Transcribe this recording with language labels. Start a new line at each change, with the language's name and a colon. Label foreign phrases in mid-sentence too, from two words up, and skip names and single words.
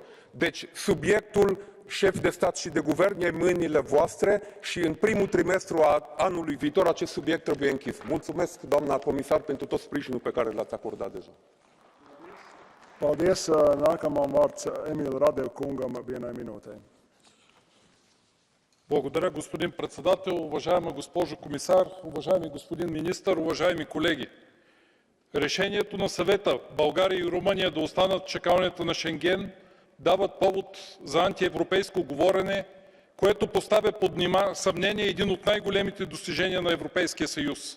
Romanian: Deci, subiectul șef de stat și de guvern e în mâinile voastre și în primul trimestru a anului viitor acest subiect trebuie închis. Mulțumesc, doamna comisar, pentru tot sprijinul pe care l-ați acordat deja.
Latvian: Paldies. Nākamam vārds Emil Radev kungam vienai minūtei.
Bulgarian: Благодаря, господин председател, уважаема госпожо комисар, уважаеми господин министър, уважаеми колеги. Решението на съвета България и Румъния да останат в чакалнята на Шенген дават повод за антиевропейско говорене, което поставя под съмнение един от най-големите достижения на Европейския съюз.